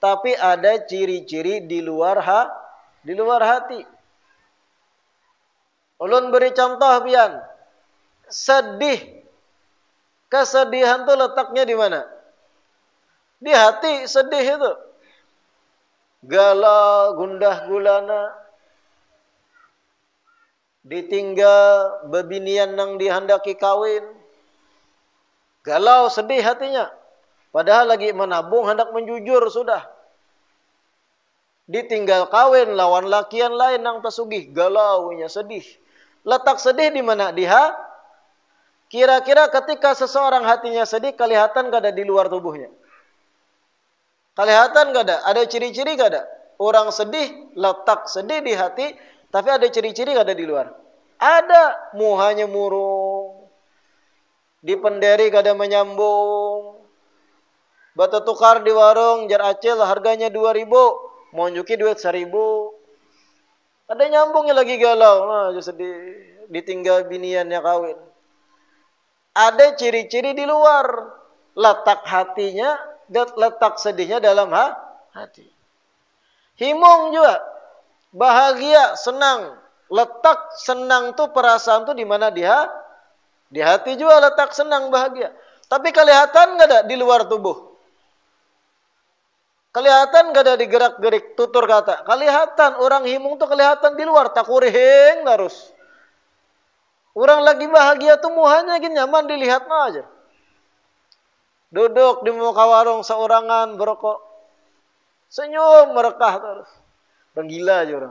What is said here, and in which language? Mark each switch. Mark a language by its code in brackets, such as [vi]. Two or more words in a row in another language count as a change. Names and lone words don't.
[id] tapi ada ciri-ciri di luar hati. [bjn] Ulun beri contoh pian. [id] Sedih. Kesedihan tuh letaknya di mana? Di hati sedih itu. Galau, gundah gulana. [bjn] Ditinggal bebinian nang dihendaki kawin. [id] Galau, sedih hatinya. [bjn] Padahal lagi menabung, hendak menjujur sudah. Ditinggal kawin, lawan lakian lain nang pesugih. [id] Galaunya, sedih. Letak sedih di mana? Kira-kira ketika seseorang hatinya sedih, kelihatan gak ada di luar tubuhnya? Kelihatan gak ada? Ada ciri-ciri gak ada? Orang sedih, letak sedih di hati, tapi ada ciri-ciri gak ada di luar? [bjn] Ada. Muhanya murung. Dipenderi gak ada menyambung. Batu tukar di warung, jar acil harganya 2.000. Mau nyuki duit 1.000. Ada nyambungnya lagi galau. [id] Nah, sedih. [bjn] Ditinggal biniannya kawin. [id] Ada ciri-ciri di luar. Letak hatinya, letak sedihnya dalam hati. [bjn] Himung juga. Bahagia, senang. [id] Letak senang tuh, perasaan tuh di mana dia? Di hati juga letak senang, bahagia. Tapi kelihatan gak ada di luar tubuh? Kelihatan gak ada di gerak-gerik tutur kata? Kelihatan. [bjn] Orang himung tuh kelihatan di luar. Tak kurihing terus. Orang lagi bahagia tuh muhanya gini nyaman dilihat aja. Duduk di muka warung seorangan berokok. [id] Senyum merekah terus. Orang gila aja orang.